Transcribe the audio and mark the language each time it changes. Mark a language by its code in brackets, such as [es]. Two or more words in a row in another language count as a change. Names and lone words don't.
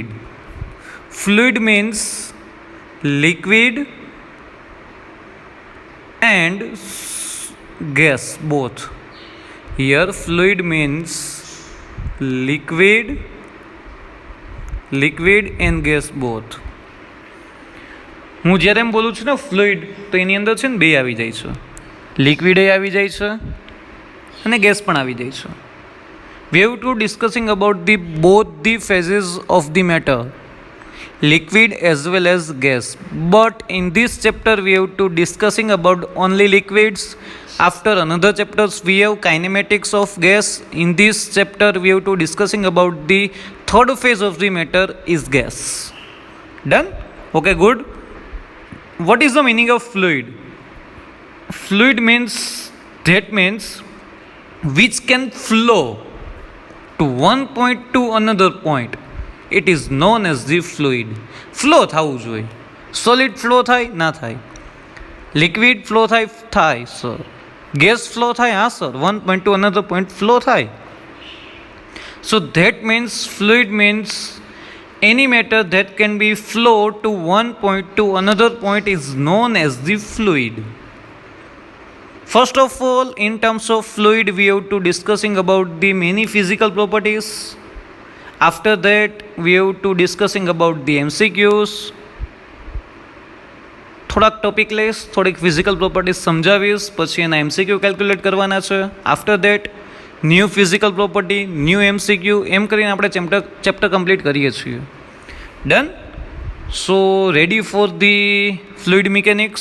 [en] Fluid means liquid and gas both. Here fluid means liquid and gas both. [gu] હું જ્યારે એમ બોલું છું ને ફ્લુઇડ, તો એની અંદર છે ને બે આવી જાય છે, લિક્વિડ આવી જાય છે અને ગેસ પણ આવી જાય છે. [en] We have to discussing about the both the phases of the matter, liquid as well as gas. But in this chapter we have to discussing about only liquids. After another chapters we have kinematics of gas. In this chapter we have to discussing about the third phase of the matter is gas. Done? Okay, good. What is the meaning of fluid? Fluid means which can flow to one point to another point. It is known as the fluid. Flow [gu] થવું જોઈએ. [en] Solid flow [gu] થાય ના થાય? [en] Liquid flow [gu] થાય sir. [en] Gas flow [gu] થાય હા sir. [en] One point to another point flow થાય. So that means fluid means any matter that can be flow to one point to another point is known as the fluid. First of all, in terms of fluid, we have to discussing about the many physical properties. After that, we have to discussing about the MCQs. [gu] થોડાક ટોપિક લઈશ, થોડીક [en] physical properties [gu] સમજાવીશ, પછી એના [en] MCQ calculate [gu] કરવાના છે. [en] after that new physical property, new MCQ, [gu] એમ કરીને આપણે [en] chapter complete [gu] કરીએ છીએ. [en] Done? So ready for the fluid mechanics.